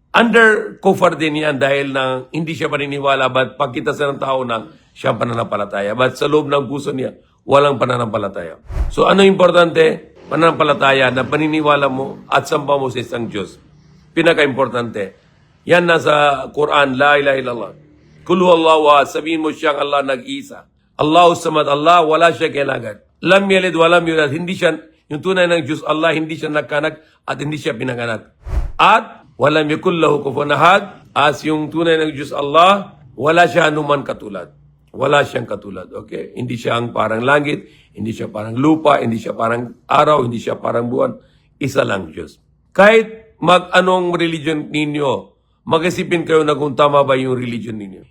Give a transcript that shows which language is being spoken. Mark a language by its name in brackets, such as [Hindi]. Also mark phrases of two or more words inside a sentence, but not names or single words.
[Filipino] Under kufar din yan dahil na hindi siya paniniwala, but pagkita sa ng tao na siya pananampalataya. But sa loob ng puso niya, walang pananampalataya. So ano importante? Pananampalataya na paniniwala mo at samba mo sa isang Diyos. Pinaka-importante. Yan nasa Quran, [Arabic] لا إله إلا الله. قل هو الله أحد, [Filipino] sabihin mo siyang Allah nag-isa. [Arabic] الله الصمد, [Filipino] Allah, wala siya kailangan. [Arabic] لم يلد ولم يولد, [Filipino] hindi siya, yung tunay ng Diyos, Allah, hindi siya nagkanak at hindi siya pinanganak. At, [Arabic] ولم يكن له كفوا أحد, [Filipino] as yung tunay ng Diyos, Allah, wala siya anuman katulad. Wala siyang katulad, okay? Hindi siya ang parang langit, hindi siya parang lupa, hindi siya parang araw, hindi siya parang buwan. Isa lang Diyos. Kahit mag-anong religion ninyo, mag-isipin kayo na kung tama ba yung religion ninyo.